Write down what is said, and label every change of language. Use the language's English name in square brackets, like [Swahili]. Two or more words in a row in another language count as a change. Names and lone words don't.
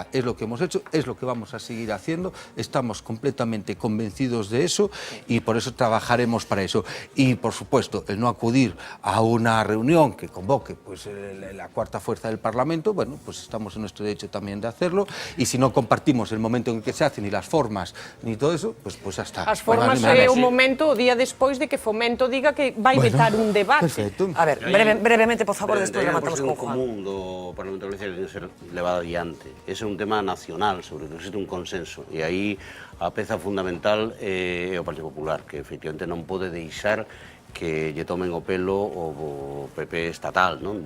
[Spanish] Es lo que hemos hecho, es lo que vamos a seguir haciendo. Estamos completamente convencidos de eso y por eso trabajaremos para eso. Y, por supuesto, el no acudir a una reunión que convoque pues, la cuarta fuerza del Parlamento, bueno, pues estamos en nuestro derecho también de hacerlo. Y si no compartimos el momento en que se hace, ni las formas, ni todo eso, pues hasta... [Galician] As formas é o momento, o día despois de que Fomento diga que vai vetar un debate. [Spanish] Perfecto. A ver, brevemente, por favor, después rematamos con Juan. [Galician] común do Parlamento de Galicia que debe ser levado adiante. Ese é un tema nacional sobre o que existe un consenso e aí a peza fundamental é o Partido Popular, que efectivamente non pode deixar que lle tomen o pelo o PP estatal, non?